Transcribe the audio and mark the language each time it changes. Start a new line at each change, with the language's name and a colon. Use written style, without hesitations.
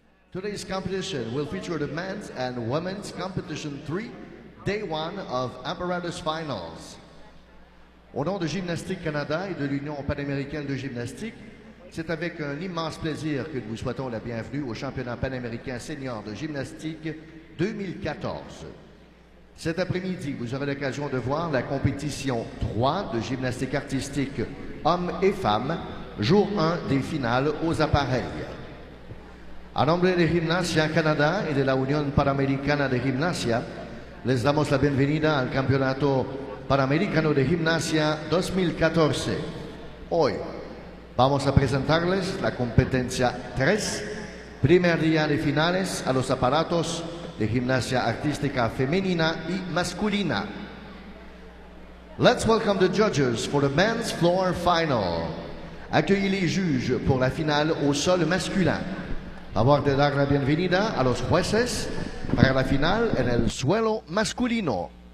English: Today's competition will feature the men's and women's competition 3, day 1 of apparatus finals.
French: Au nom de Gymnastique Canada et de l'Union panaméricaine de gymnastique, c'est avec un immense plaisir que nous vous souhaitons la bienvenue au championnat panaméricain senior de gymnastique 2014. Cet après-midi, vous aurez l'occasion de voir la compétition 3 de gymnastique artistique hommes et femmes, jour 1 des finales aux appareils.
Spanish: A nombre de Gimnasia Canada y de la Unión Panamericana de Gimnasia, les damos la bienvenida al Campeonato Panamericano de Gimnasia 2014. Hoy vamos a presentarles la competencia 3, primer día de finales a los aparatos de gimnasia artística femenina y masculina.
English: Let's welcome the judges for the men's floor final.
French: Accueillez les juges pour la finale au sol masculin.
Spanish: Favor de dar la bienvenida a los jueces para la final en el suelo masculino.